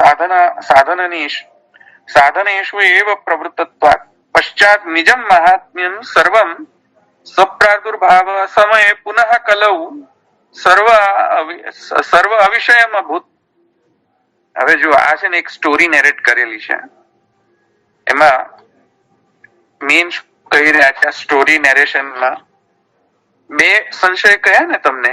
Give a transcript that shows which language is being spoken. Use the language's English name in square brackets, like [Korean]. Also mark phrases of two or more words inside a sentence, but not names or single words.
[Sanskrit] साधनेषु एव प्रवृत्तत्वात् पश्चात् निजं महात्म्यं सर्वं स्वप्रादुर्भाव समये पुनः कलौ सर्व अविषयम अभूत. [Gujarati] હવે જો આ છે ને એક [English] story narrate [Gujarati] કરેલી છે, એમાં મેઇન કહી રહ્યા છે આ [English] story narrationમાં [Gujarati] બે સંશય કહ્યા ને તમને.